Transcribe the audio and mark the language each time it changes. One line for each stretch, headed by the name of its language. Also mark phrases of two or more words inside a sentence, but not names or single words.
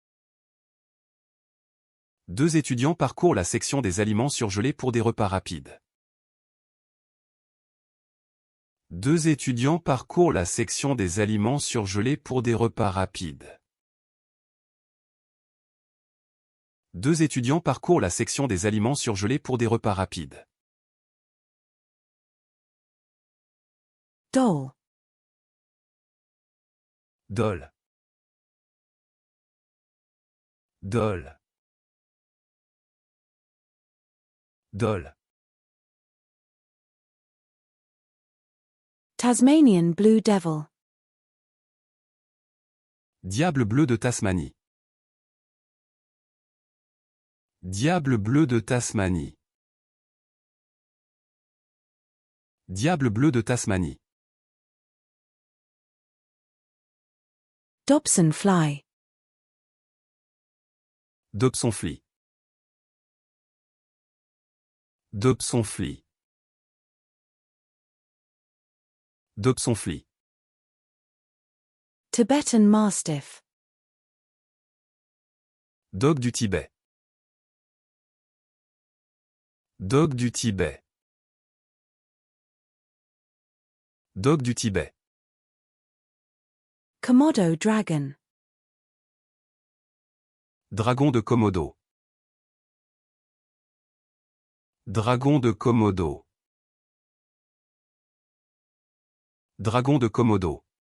French: Deux étudiants parcourent la section des aliments surgelés pour des repas rapides. Deux étudiants parcourent la section des aliments surgelés pour des repas rapides. Deux étudiants parcourent la section des aliments surgelés pour des repas rapides.
English: Doll. Doll. Doll. Doll. Tasmanian Blue Devil.
French: Diable bleu de Tasmanie. Diable bleu de Tasmanie. Diable bleu de Tasmanie.
English: Dobson Fly. Dobsonfly. Dobsonfly. Dobsonfly. Tibetan Mastiff.
French: Dog du Tibet. Dog du Tibet. Dog du Tibet.
English: Komodo Dragon.
French: Dragon de Komodo. Dragon de Komodo. Dragon de Komodo.